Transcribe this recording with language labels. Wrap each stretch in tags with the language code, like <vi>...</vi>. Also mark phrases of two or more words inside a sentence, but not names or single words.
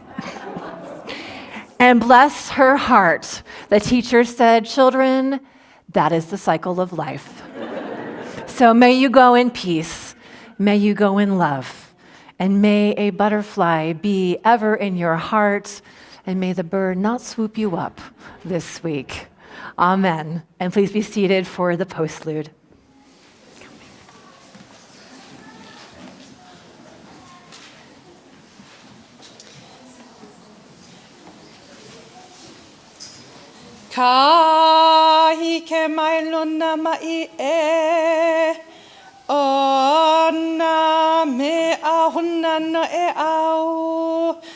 <en>And bless her heart, the teacher said, "Children, that is the cycle of life." So may you go in peace. May you go in love. And may a butterfly be ever in your heart. And may the bird not swoop you up this week. Amen. And please be seated for the postlude.</en> <haw>Ka hike mai luna mai e ona me ahuna no e au</haw>